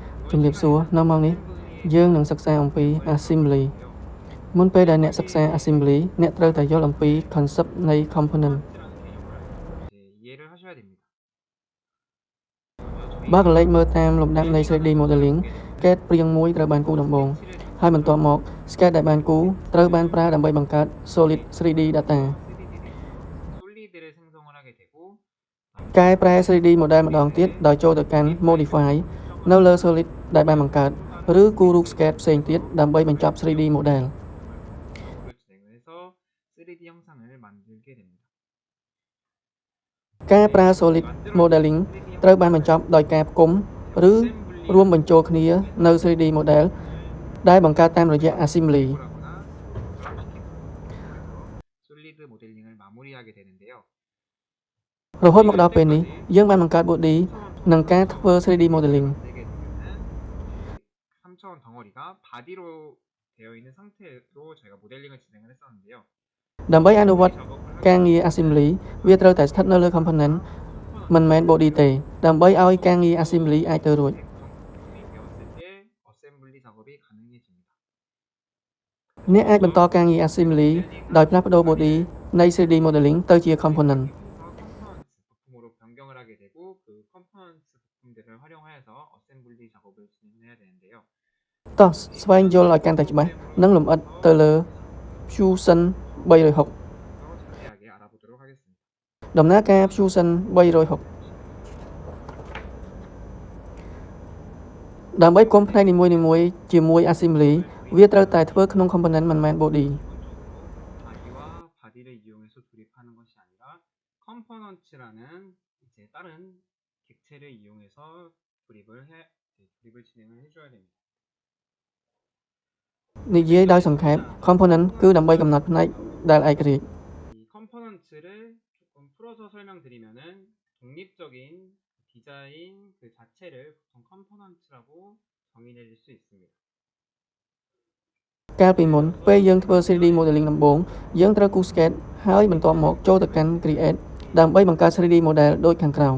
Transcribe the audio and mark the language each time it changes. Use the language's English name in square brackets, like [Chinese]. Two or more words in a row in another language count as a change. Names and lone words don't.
[Khmer] ជំរាបសួរនៅម៉ោងនេះយើងនឹងសិក្សាអំពី assembly មុនពេលដែលអ្នកសិក្សា assembly អ្នកត្រូវតែយល់អំពី concept នៃ component [Korean] 이해를 하셔야 됩니다. [Khmer] បើកលេចមើលតាមលំដាប់នៃ 3D modeling កេតព្រាងមួយត្រូវបានគូរដំបូងហើយបន្ទាប់មក sketch ដែលបានគូរត្រូវបានប្រើដើម្បីបង្កើត [English] solid 3D data [Korean] 솔리드를 생성을 하게 되고 [Khmer] កែប្រែ 3D model ម្ដងទៀតដោយចូលទៅកាន់ modify នៅលើ solid ដែលបានបង្កើតឬគូររូប sketch ផ្សេងទៀតដើម្បីបញ្ចប់ 3D model [Korean] 작업을 진행해서 3D 형상을 만들게 됩니다. [Khmer] ការប្រើ [English] solid modeling [Khmer] ត្រូវបានបញ្ចប់ដោយការផ្គុំឬរួមបញ្ចូលគ្នានៅ 3D model ដែលបង្កើតតាមរយៈ assembly [Korean] 솔리드 모델링을 마무리하게 되는데요. [Khmer] រហូតមកដល់ពេលនេះយើងបានបង្កើត body និងការធ្វើ 3D modeling [Korean] 만들게 되면은 3차원 덩어리가 바디로 되어 있는 상태로 저희가 모델링을 진행을 했었는데요. [Khmer] ដើម្បីអនុវត្តការងារ assembly វាត្រូវតែស្ថិតនៅលើ component មិនមែន body ទេដើម្បីឲ្យការងារ assembly អាចទៅរួច [Korean] 부품이 되었을 때 어셈블리 작업이 가능해집니다. [Khmer] អ្នកអាចបន្តការងារ assembly ដោយផ្លាស់ប្ដូរ body នៃ 3D modeling ទៅជា component [Korean] 컴포넌트 부품으로 변경을 하게 되고 그 컴포넌트 부품들을 활용하여서 어셈블리 작업을 진행해야 되는데요. [Khmer] តោះស្វែងយល់ឲ្យកាន់តែច្បាស់និងលម្អិតទៅលើ Fusion 360 [Korean] 자세하게 알아보도록 하겠습니다. [Khmer] ដំណើរការ Fusion 360ដើម្បីផ្គុំផ្នែកនីមួយៗជាមួយ assembly វាត្រូវតែធ្វើក្នុង component មិនមែន body [Korean] 바디와 바디를 이용해서 조립하는 것이 아니라 컴포넌트라는 이제 다른 객체를 이용해서 조립을 진행을 해줘야 됩니다. [Khmer] និយាយដោយសង្ខេប component គឺដើម្បីកំណត់ផ្នែកដែលឯករាជ្យ [Korean] 이 컴포넌트를 조금 풀어서 설명드리면은 독립적인 디자인 그 자체를 보통 컴포넌트라고 정의내릴 수 있습니다. [Khmer] កាលពីមុនពេលយើងធ្វើ 3D modeling ដំបូងយើងត្រូវគូរ sketch ហើយបន្ទាប់មកចូលទៅកាន់ create ដើម្បីបង្កើត 3D model ដូចខាងក្រោម